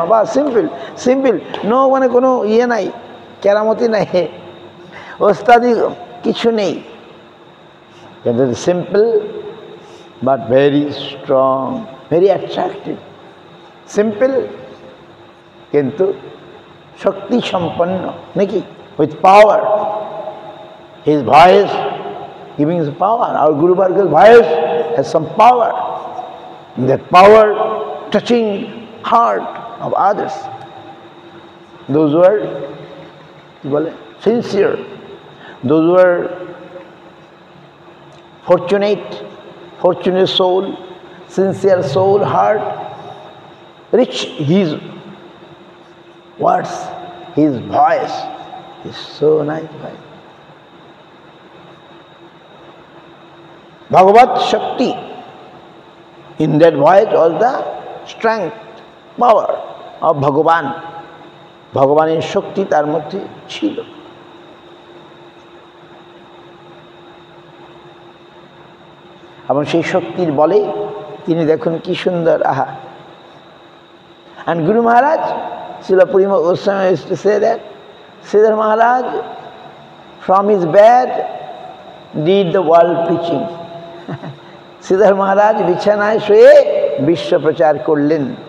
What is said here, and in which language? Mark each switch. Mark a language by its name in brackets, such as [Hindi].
[Bangla] বা simple, no মানে কোনো ইয়ে নাই, কেরামতি নাই, ওস্তাদি কিছু নেই। [English] Simple but very strong, very attractive. [Bangla] Simple কিন্তু শক্তি সম্পন্ন নাকি, [English] With power. His voice giving his power. Our Guru Varga's voice has some power. That power touching heart of others. Those who are sincere, those who are fortunate soul, sincere soul, heart, rich his words, his voice is so nice voice. Bhagavad Shakti, in that voice was the strength, power of Bhagavan. [Bangla] ভগবানের শক্তি তার মধ্যে ছিল। এবং সেই শক্তির বলে তিনি দেখুন কি সুন্দর, আহা। [English] And Guru Maharaj, Srila Purima Goswami used to say that Sridhar Maharaj from his bed did the world preaching. [Bangla] Sridhar Maharaj বিছানায় শুয়ে বিশ্ব প্রচার করলেন।